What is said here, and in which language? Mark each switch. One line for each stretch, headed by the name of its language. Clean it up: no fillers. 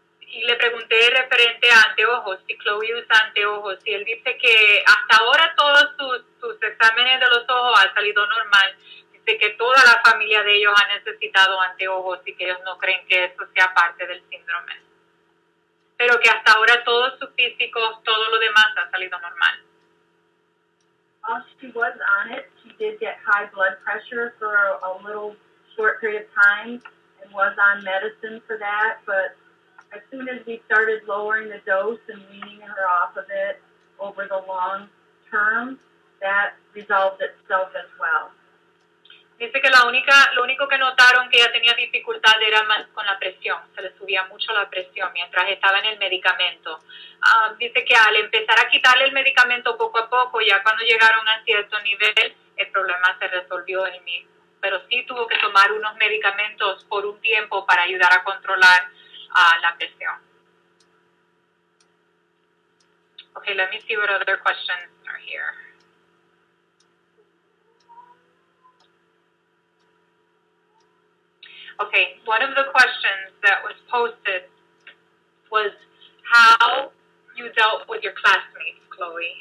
Spanish: Y le pregunté referente a anteojos, si Chloe usa anteojos, y él dice que hasta ahora todos sus exámenes de los ojos han salido normal. Dice que toda la familia de ellos ha necesitado anteojos y que ellos no creen que eso sea parte del síndrome. Pero que hasta ahora todos sus físicos, todo lo demás ha salido normal.
English: While she was on it, she did get high blood pressure for a little short period of time and was on medicine for that, but as soon as we started lowering the dose and weaning her off of it over the long term, that resolved itself as well.
Spanish: Dice que lo único que notaron que ella tenía dificultad era más con la presión, se le subía mucho la presión mientras estaba en el medicamento. Dice que al empezar a quitarle el medicamento poco a poco, ya cuando llegaron a cierto nivel, el problema se resolvió él mismo. Pero sí tuvo que tomar unos medicamentos por un tiempo para ayudar a controlar la presión.
English: Okay, let me see what other questions are here. Okay, one of the questions that was posted was how you dealt with your classmates, Chloe.